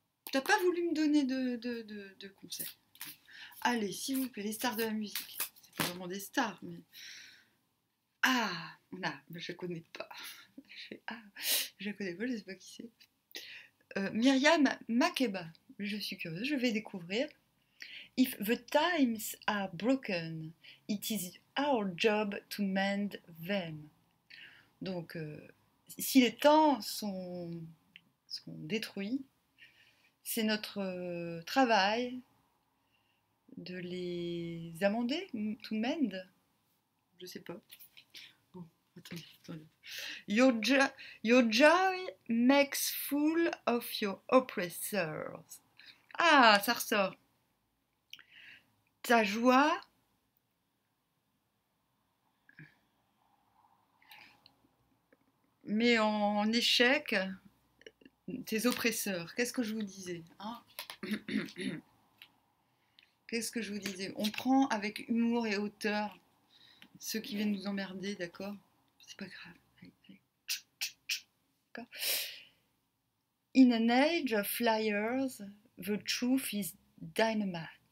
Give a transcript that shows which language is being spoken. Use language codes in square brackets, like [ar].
[fr] Tu n'as pas voulu me donner de conseils. Allez, s'il vous plaît, les stars de la musique. C'est pas vraiment des stars, mais... Ah, mais je connais pas. Je connais pas, je sais pas qui c'est. Myriam Makeba. Je suis curieuse, je vais découvrir. [en] If the times are broken, it is our job to mend them. [fr] Donc, si les temps sont détruits, c'est notre travail de les amender, [en] to mend. [fr] Je sais pas. Bon, attendez. [en] Your joy makes fool of your oppressors. [fr] Ah, ça ressort. Ta joie met en échec tes oppresseurs. Qu'est-ce que je vous disais, hein? Qu'est-ce que je vous disais? On prend avec humour et hauteur ceux qui viennent nous emmerder, d'accord? C'est pas grave. Allez. D'accord. [en] In an age of liars, the truth is dynamite.